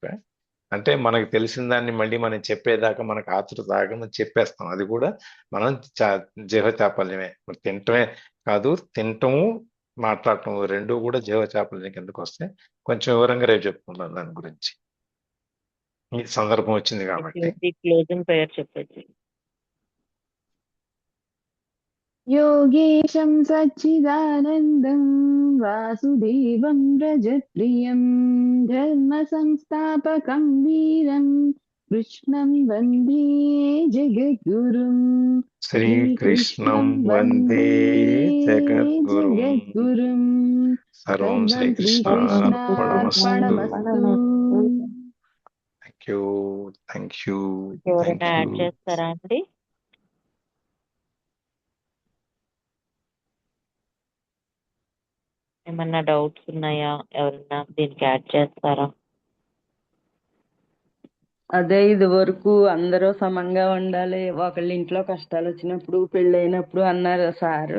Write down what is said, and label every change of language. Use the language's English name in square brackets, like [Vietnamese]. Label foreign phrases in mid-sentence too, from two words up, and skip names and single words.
[Telugu] అంటే మనకు తెలిసిన దాన్ని మళ్ళీ మనం చెప్పేదాకా మనకు ఆతృత దాకా మనం చెప్పేస్తాం. అది కూడా మనం జెహో చాపల్యమే. మరి తినటమే కాదు, తినటము మాట్లాడటం రెండు కూడా జెహో చాపల్యం కిందకు వస్తాయి. కొంచెం వివరంగా రేపు చెప్పుకుందాం దాని గురించి, ఈ సందర్భం వచ్చింది కాబట్టి. [English] closing prayer [Telugu] చెప్పేసి. [Sanskrit] योगेशं सच्चिदानन्दं वासुदेवं रजप्रियं धर्मसंस्थापकं वीरं कृष्णं वन्दे जगद्गुरुं శ్రీకృష్ణం श्रीकृष्णं వందే वन्दे జగద్గురుం. जगद्गुरुं సర్వం सर्वं శ్రీకృష్ణార్పణమస్తు. श्रीकृष्णार्पणमस्तु. [English] thank you, thank you, [Telugu] ఎవరైనా థ్యాంక్ యాడ్ యూ. చేస్తారా అండి? ఏమన్నా డౌట్స్ ఉన్నాయా? ఎవరన్నా దీనికి యాడ్ చేస్తారా? అదే ఇది వరకు అందరూ సమంగా ఉండాలి, ఒకళ్ళ ఇంట్లో కష్టాలు వచ్చినప్పుడు పెళ్ళైనప్పుడు అన్నారు సారు.